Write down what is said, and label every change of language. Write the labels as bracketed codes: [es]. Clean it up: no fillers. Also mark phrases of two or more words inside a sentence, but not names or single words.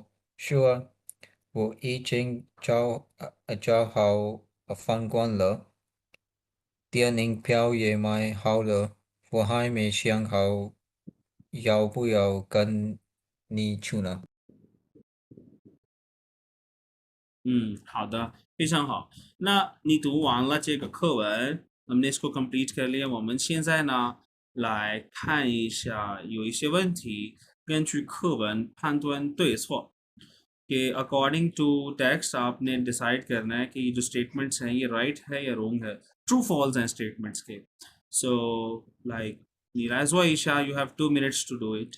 [zh] 是啊，我已经找好饭馆了，电影票也买好了，我还没想好要不要跟你去呢。好的，非常好。那你读完了这个课文 [hi] हमने इसको complete कर लिया。 [zh] 我们现在呢，来看一下有一些问题，根据课文判断对错。 [hi] कि [en] according to text [hi] आपने डिसाइड करना है कि जो स्टेटमेंट्स हैं ये राइट है या रॉन्ग है, [en] true false [hi] हैं स्टेटमेंट्स के। [en] so like [zh] 你来做一下 [en] you have 2 minutes to do it。